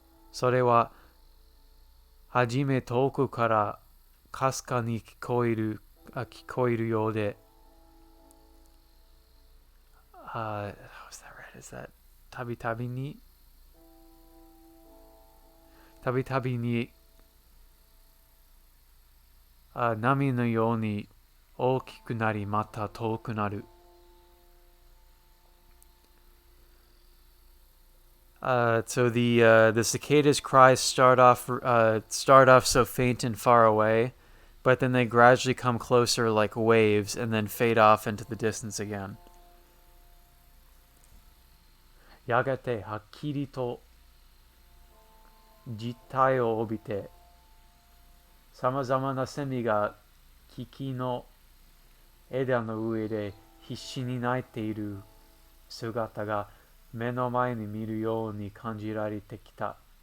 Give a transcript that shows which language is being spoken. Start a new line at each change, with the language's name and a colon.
Japanese: それははじめ遠くからかすかに聞こえるようで、
English: how's that right? Is that
Japanese: たびたびに波のように大きくなりまた遠くなる。
English: So the cicadas' cries start off so faint and far away, but then they gradually come closer like waves and then fade off into the distance again.
Japanese: やがてはっきりと実体を帯びて、さまざまなセミが木の枝の上で必死に鳴いている姿が目の前に見るように感じられてきた。